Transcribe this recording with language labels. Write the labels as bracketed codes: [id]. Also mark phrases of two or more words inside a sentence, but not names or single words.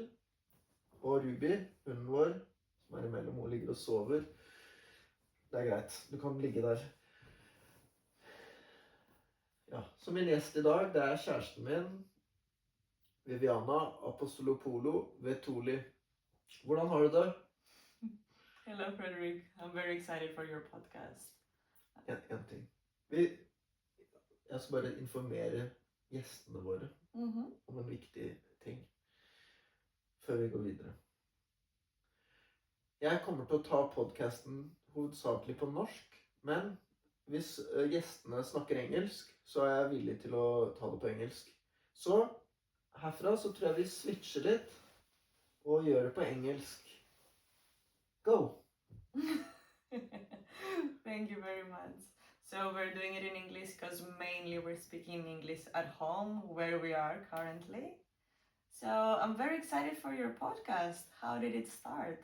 [no] Og Ruby, hunden vår, som er imellom og ligger og sover. Det er greit, du kan ligge der. Ja, så min gjest i dag, det er kjæresten min, Viviana Vetouli. Hvordan har du det? [en] Hello, Fredrick. I'm very excited for your podcast. [no] En ting. Jeg skal bare informere gjestene våre om en viktig ting før vi går videre. Jeg kommer til å ta podcasten hovedsakelig på norsk, men hvis gjestene snakker engelsk, så er jeg villig til å ta det på engelsk. Så herfra så tror jeg vi switcher litt og gjør det på engelsk. [en] Go! Thank you very much. So we're doing it in English because mainly we're speaking English at home where we are currently. So I'm very excited for your podcast. How did it start?